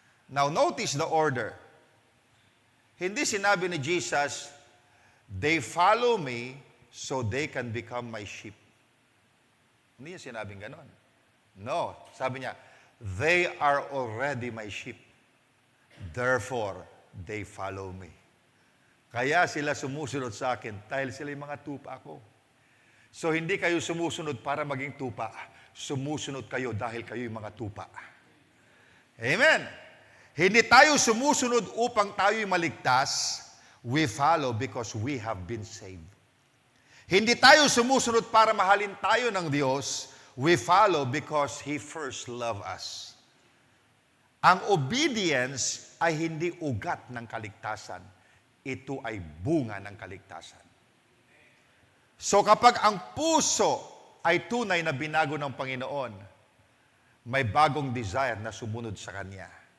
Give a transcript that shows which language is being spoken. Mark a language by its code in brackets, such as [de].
[en] Now, notice the order. [tl] Hindi sinabi ni Jesus, [en] they follow me so they can become my sheep. [tl] Hindi niya sinabing ganon. [en] No. [tl] Sabi niya, [en] they are already my sheep. Therefore, they follow me. [tl] Kaya sila sumusunod sa akin dahil sila yung mga tupa ko. So, hindi kayo sumusunod para maging tupa. Sumusunod kayo dahil kayo yung mga tupa. Amen. Hindi tayo sumusunod upang tayo'y maligtas. [en] We follow because we have been saved. [tl] Hindi tayo sumusunod para mahalin tayo ng Diyos. [en] We follow because He first loved us. [tl] Ang obedience ay hindi ugat ng kaligtasan. Ito ay bunga ng kaligtasan. So kapag ang puso ay tunay na binago ng Panginoon, may bagong desire na sumunod sa Kanya.